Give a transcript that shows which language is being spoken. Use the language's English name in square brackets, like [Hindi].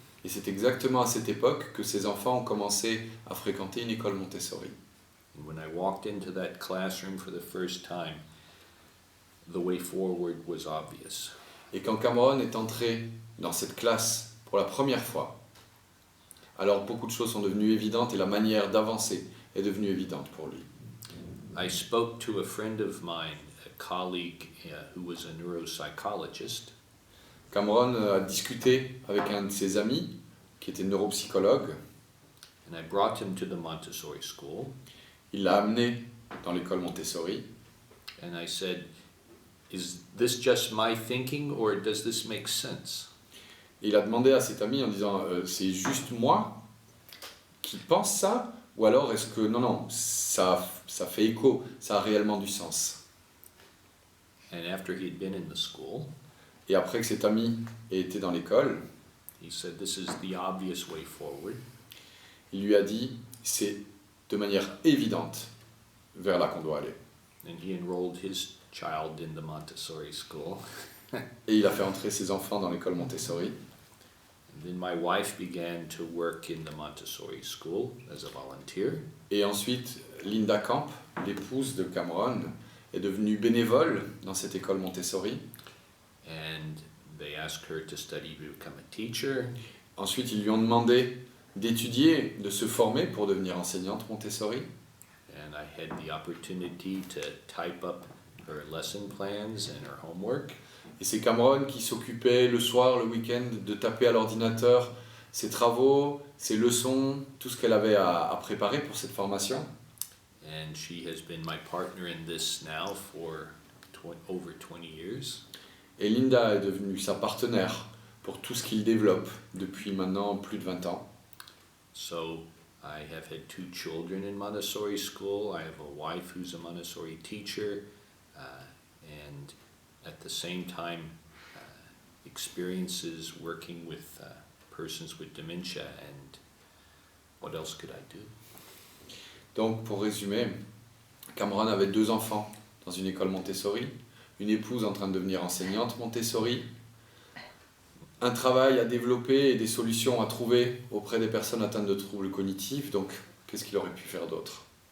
[French] Et c'est exactement à cette époque que ces enfants ont commencé à fréquenter une école Montessori. [English] and when I walked into that classroom for the first time, the way forward was obvious. [French] Et quand Cameron est entré dans cette classe pour la première fois, alors beaucoup de choses sont devenues évidentes et la manière d'avancer est devenue évidente pour lui. [English] I spoke to a friend of mine, a colleague who was a neuropsychologist, [French] Cameron a discuté avec un de ses amis, qui était neuropsychologue. [English] And I brought him to the Montessori school. [French] Il l'a amené dans l'école Montessori. [English] And I said, is this just my thinking or does this make sense? [French] Et il a demandé à cet ami en disant c'est juste moi qui pense ça ou alors est-ce que non, ça fait écho, ça a réellement du sens. [English] And after he'd been in the school, [French] Et après que cet ami ait été dans l'école, [English] he said, this is the obvious way forward. [French] il lui a dit c'est de manière évidente vers là qu'on doit aller. [English] And he enrolled his child in the Montessori school. [French] Et il a fait entrer ses enfants dans l'école Montessori. [English] And then my wife began to work in the Montessori school as a volunteer. [French] Et ensuite, Linda Camp, l'épouse de Cameron, est devenue bénévole dans cette école Montessori. [English] And they asked her to study to become a teacher. [French] Ensuite, ils lui ont demandé d'étudier, de se former pour devenir enseignante Montessori. [English] And I had the opportunity to type up her lesson plans and her homework. [French] Et c'est Cameron qui s'occupait le soir, le week-end, de taper à l'ordinateur ses travaux, ses leçons, tout ce qu'elle avait à préparer pour cette formation. [English] And she has been my partner in this now for over 20 years. [French] Et Linda est devenue sa partenaire pour tout ce qu'il développe depuis maintenant plus de 20 ans. [English] So I have had 2 children in Montessori school. I have a wife who's a Montessori teacher, and at the same time experiences working with persons with dementia, and what else could I do? [French] Donc pour résumer, Cameron avait 2 enfants dans une école Montessori, une épouse en train de devenir enseignante Montessori, un travail à développer et des solutions à trouver auprès des personnes atteintes de troubles cognitifs. Donc qu'est-ce qu'il aurait pu faire d'autre?